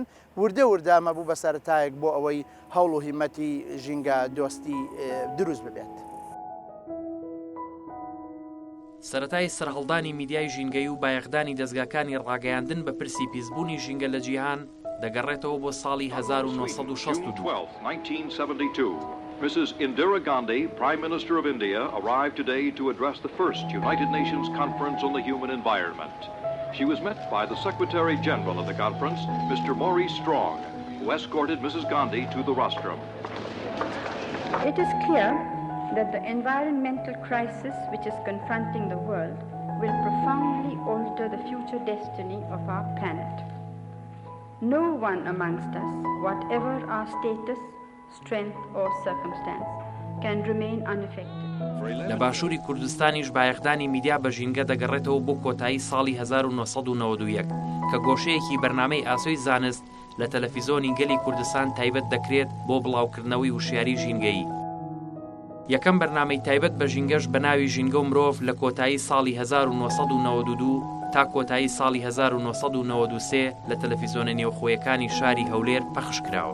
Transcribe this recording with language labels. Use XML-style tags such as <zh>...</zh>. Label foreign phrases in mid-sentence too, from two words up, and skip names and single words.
<ckb>وردە وردە ئەمە بوو بە سەرەتایەک بۆ ئەوەی هەوڵ و هیمەتی ژینگە دۆستی دروست ببێت. سەرەتای سەرهەڵدانی میدیای ژینگەی و بایەخدانی دەستگاکانی ڕاگەیاندن بە پرسی پیسبوونی ژینگە لە جیهان دەگەڕێتەوە بۆ ساڵی 1962.</ckb> <en>Mrs. Indira Gandhi, Prime Minister of India, arrived today to address the first United Nations Conference on the Human Environment. She was met by the Secretary General of the conference, Mr. Maurice Strong, who escorted Mrs. Gandhi to the rostrum. It is clear that the environmental crisis which is confronting the world will profoundly alter the future destiny of our planet. No one amongst us, whatever our status, strength or circumstance, can remain unaffected.</en> <ckb>لە باشووری کوردستانیش بایەخدانی میدیا بە ژینگە دەگەڕێتەوە بۆ کۆتایی ساڵی 1991 کە گۆشەیەکی بەرنامەی ئاسۆی زانست لە تەلەڤیزۆنی گەلی کوردستان تایبەت دەکرێت بۆ بڵاوکردنەوەی وشیاری ژینگەیی. یەکەم بەرنامەی تایبەت بە ژینگەش بە ناوی ژینگە و مرۆڤ لە کۆتایی ساڵی 1992 تا کۆتایی ساڵی 1993 لە تەلەڤیزۆنە نێوخۆیەکانی شاری هەولێر پەخش کراوە.</ckb>